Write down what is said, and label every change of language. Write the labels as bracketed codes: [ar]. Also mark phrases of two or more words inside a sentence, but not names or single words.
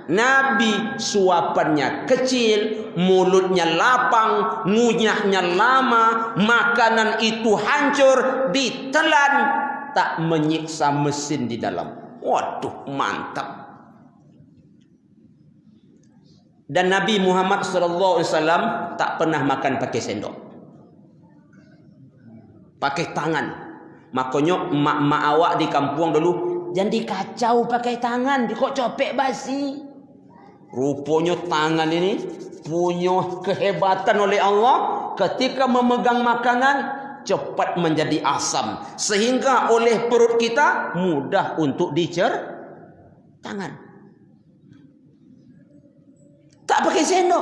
[id] Nabi suapannya kecil, mulutnya lapang, ngunyahnya lama, makanan itu hancur, ditelan, tak menyiksa mesin di dalam. Waduh, mantap. Dan Nabi Muhammad SAW tak pernah makan pakai sendok, pakai tangan. [min] Makanya mak-mak awak di kampung dulu, jangan dikacau pakai tangan, kok copek basi. [id] Rupanya tangan ini punya kehebatan oleh Allah. Ketika memegang makanan cepat menjadi asam, sehingga oleh perut kita mudah untuk dicer tangan. Tak pakai sendok.